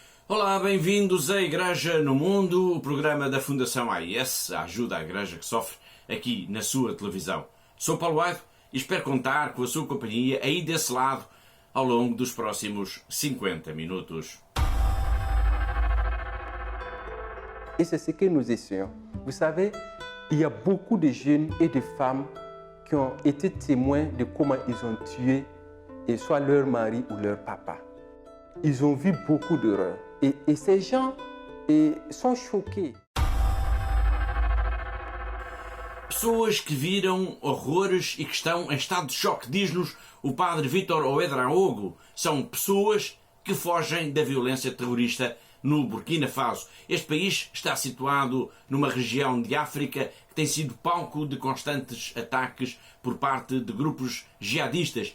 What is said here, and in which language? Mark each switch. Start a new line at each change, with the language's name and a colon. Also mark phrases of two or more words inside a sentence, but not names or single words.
Portuguese: Olá, bem-vindos à Igreja no Mundo, o programa da Fundação AIS, a ajuda à Igreja que sofre, aqui na sua televisão. Sou Paulo Aido e espero contar com a sua companhia aí desse lado ao longo dos próximos 50 minutos.
French: Et c'est ce que nous essayons. Vous savez, il y a beaucoup de jeunes et de femmes qui ont été témoins de comment ils ont tué soit leur mari ou leur papa. Ils ont vu beaucoup d'horreurs. Et ces gens sont choqués.
Portuguese: Pessoas que viram horrores e que estão em estado de choque, diz-nos o padre Vítor Ouedraogo. São pessoas que fogem da violência terrorista no Burkina Faso. Este país está situado numa região de África que tem sido palco de constantes ataques por parte de grupos jihadistas.